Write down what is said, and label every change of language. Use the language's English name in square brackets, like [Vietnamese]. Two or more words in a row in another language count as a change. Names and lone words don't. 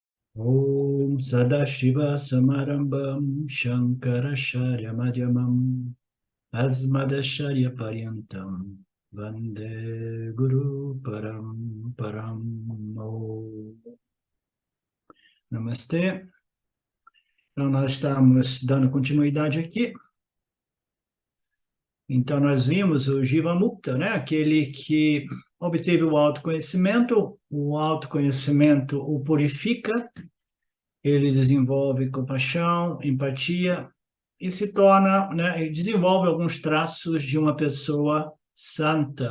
[Sanskrit] Om Sadashiva Samarambam Shankaracharya Madhyamam Asmadacharya Paryantam Vande Guru Param Param Om. [Portuguese] Namastê. Então, nós estamos dando continuidade aqui. Então, nós vimos o [Sanskrit] Jiva Mukta, [Portuguese] né? Aquele que obteve o autoconhecimento o purifica, ele desenvolve compaixão, empatia e se torna, né, desenvolve alguns traços de uma pessoa santa.